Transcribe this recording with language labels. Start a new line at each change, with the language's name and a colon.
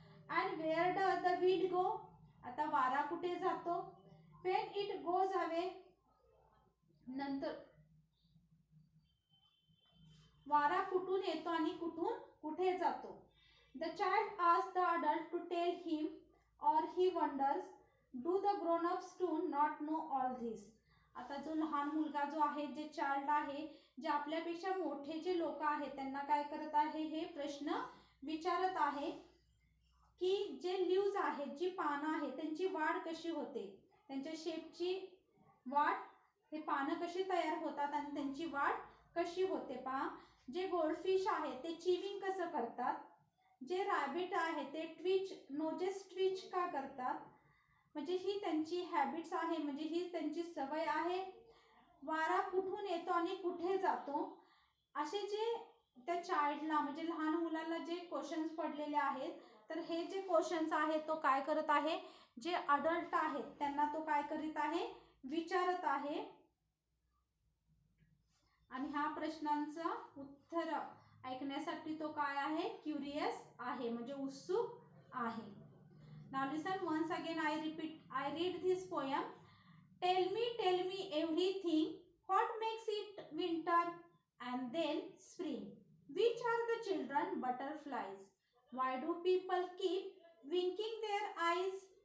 English: And where does the wind go?
Marathi: आता वारा कुठे जातो.
English: When it goes away?
Marathi: नंतर वारा कुठून येतो आणि कुठून कुठे जातो.
English: The child asks the adult to tell him, और he wonders, do the grown ups too not know all this?
Marathi: आता जो लहान मुलगा जो आहे, जे चाइल्ड आहे, जे आपल्यापेक्षा मोठे जे लोक आहेत त्यांना काय करत आहे, हे प्रश्न विचारत आहे की जे लीव्स आहेत, जी पानं आहेत, त्यांची वाढ कशी होते, त्यांच्या शेपची वाढ, हे पानं कशी तयार होतात आणि त्यांची वाढ कशी होते. पहा, जे गोल्डफिश आहेत ते चीविंग कसं करतात, जे रॅबिट आहे ते ट्विच, नोजेस ट्विच का करतात, म्हणजे ही त्यांची हॅबिट्स आहे, म्हणजे ही त्यांची सवय आहे. वारा कुठून येतो आणि कुठे जातो, असे जे त्या चाइल्डला, म्हणजे लहान मुलाला जे क्वेश्चन्स पडलेले आहेत, तर हे जे क्वेश्चन्स आहेत तो काय करत आहे, जे अडल्ट आहेत त्यांना तो काय करीत आहे, विचारत आहे. आणि ह्या प्रश्नांचं उत्तर ऐकण्यासाठी तो काय आहे, क्युरियस आहे, म्हणजे उत्सुक आहे.
English: Now listen once again, I read this poem. Tell me everything. What makes it winter and then spring? Which are the children butterflies? Why do people keep winking their eyes?